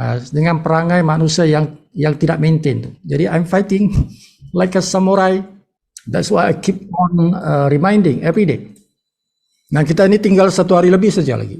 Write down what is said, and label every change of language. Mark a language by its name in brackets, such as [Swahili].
[Malay] Dengan perangai manusia yang tidak maintain tu. Jadi [English] I'm fighting like a samurai. That's why I keep on reminding every day. [Malay] Nah, kita ni tinggal 1 hari lebih saja lagi.